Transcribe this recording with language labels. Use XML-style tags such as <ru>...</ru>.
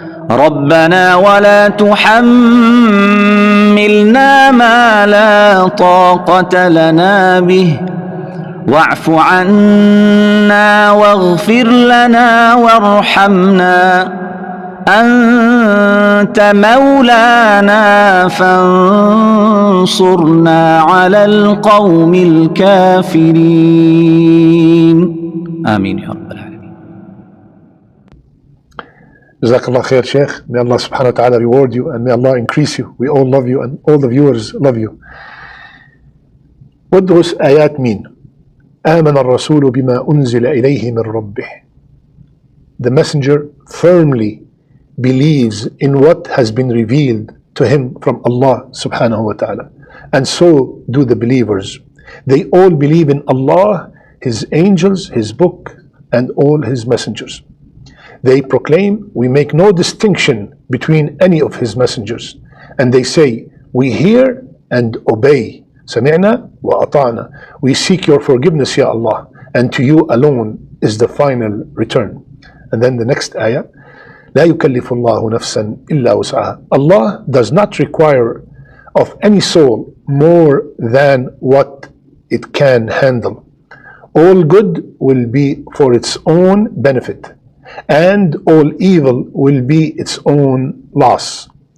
<ar>ربنا ولا تحملنا ما لا طاقة لنا به واعف عنا واغفر لنا وارحمنا أنت مولانا فانصرنا على القوم الكافرين. آمين يا رب العالمين.</ar> <en>Jazakallah khair, Sheikh. May Allah subhanahu wa ta'ala reward you and may Allah increase you. We all love you and all the viewers love you. What do those ayat mean?</en> <ar>آمن الرسول بما أنزل إليه من ربه.</ar> <en>The messenger firmly believes in what has been revealed to him from Allah subhanahu wa ta'ala. And so do the believers. They all believe in Allah, His angels, His book, and all His messengers. They proclaim, we make no distinction between any of His messengers. And they say, we hear and obey.</en> <ar>سمعنا وأطعنا.</ar> <en>We seek your forgiveness, Ya Allah, and to you alone is the final return. And then the next ayah,</en> <ar>لا يكلف الله نفسا إلا وسعها.</ar> <en>Allah does not require of any soul more than what it can handle. All good will be for its own benefit, and all evil will be its own loss.</en>